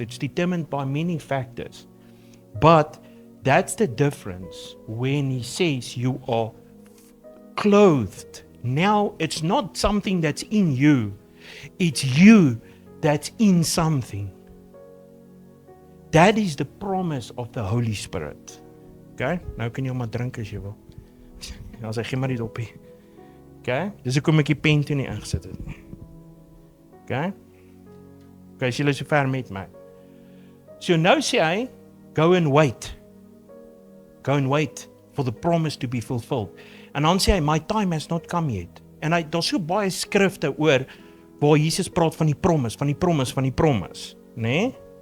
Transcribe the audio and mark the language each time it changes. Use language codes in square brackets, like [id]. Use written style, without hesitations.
[en] It's determined by many factors. But that's the difference when he says you are clothed. Now, it's not something that's in you. It's you that's in something. That is the promise of the Holy Spirit. Okay? [af] Nou kan jy maar drink as jy wil. Dan sê gee maar die dopie. Okay? Dis hoekom ek die pen toe nie ingesit het nie. Okay? Okay, as jy so ver met my. So nou sê hy, [en] go and wait. Go and wait for the promise to be fulfilled. [af] En dan sê hy, [en] my time has not come yet. [af] En daar's so baie skrifte oor waar Jesus praat van die promise, van die promise, van die promise, né?